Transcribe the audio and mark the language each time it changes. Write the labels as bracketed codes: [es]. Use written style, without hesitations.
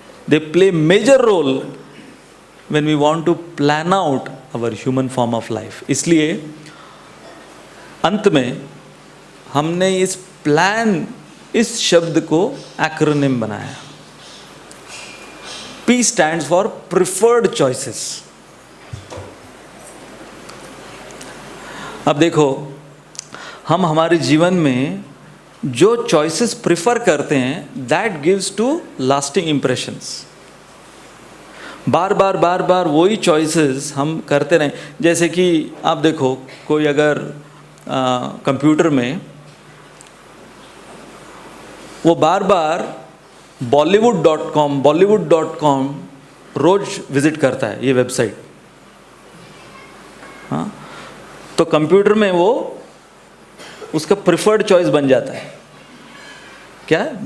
[en] They play major role when we want to plan out our human form of life. [hi] इसलिए अंत में हमने इस प्लान, इस शब्द को एक्रोनिम बनाया। [en] P stands for preferred choices। [hi] अब देखो, हम हमारे जीवन में जो चॉइसेस प्रिफर करते हैं [en] That gives to lasting impressions. [hi] बार बार वही चॉइसेस हम करते रहें। जैसे कि आप देखो, कोई अगर कंप्यूटर में वो बार बार bollywood.com रोज विजिट करता है, ये वेबसाइट, हाँ, तो कंप्यूटर में वो उसका प्रिफर्ड चॉइस बन जाता है। क्या है?